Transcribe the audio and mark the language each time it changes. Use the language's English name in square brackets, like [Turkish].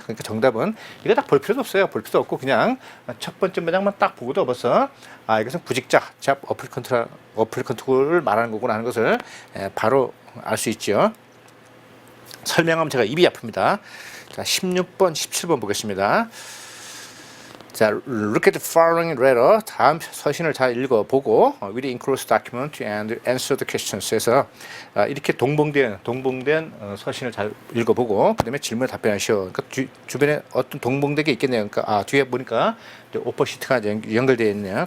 [Korean] 그러니까 정답은 이거 딱 볼 필요도 없어요. 볼 필요도 없고 그냥 첫 번째 문장만 딱 보고도 벌써 이것은 구직자, 잡 어플리컨트를 말하는 거구나 하는 것을 바로 알 수 있죠. 설명하면 제가 입이 아픕니다. 자, 16번, 17번 보겠습니다. [English] 자, look at the following letter. [Korean] 다음 서신을 잘 읽어보고 [English] with enclosed document and answer the questions [Korean] 해서 이렇게 동봉된 서신을 잘 읽어보고 그 다음에 질문에 답변하시오. 그러니까 주변에 어떤 동봉된 게 있겠네요. 그러니까 뒤에 보니까 오퍼시트가 연결되어 있네요.